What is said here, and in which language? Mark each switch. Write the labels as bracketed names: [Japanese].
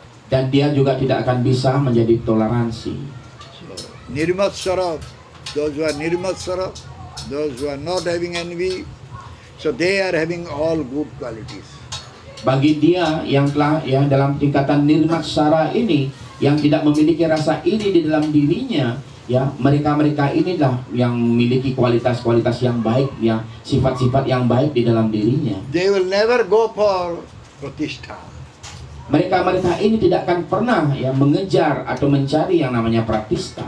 [Indonesian] Dan dia juga tidak akan bisa menjadi toleransi. [English] So nirmatsara, those who are nirmatsara, those who are not having envy, so they are having all good qualities. [Indonesian] Bagi dia yang telah ya dalam tingkatan nirmatsara ini, yang tidak memiliki rasa iri di dalam dirinya, ya, mereka-mereka inilah yang memiliki kualitas-kualitas yang baik, ya, sifat-sifat yang baik di dalam dirinya. [English] They will never go for pratishtha. [Indonesian] Mereka-mereka ini tidak akan pernah ya mengejar atau mencari yang namanya pratistha.